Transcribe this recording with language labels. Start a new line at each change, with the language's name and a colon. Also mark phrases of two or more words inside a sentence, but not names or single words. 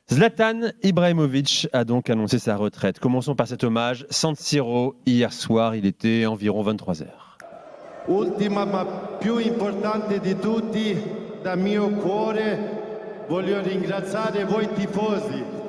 French: Zlatan Ibrahimovic a donc annoncé sa retraite. Commençons par cet hommage. San Siro, hier soir, il était environ 23h.
Italian: Ultima ma più importante di tutti, da mio cuore, voglio ringraziare voi tifosi.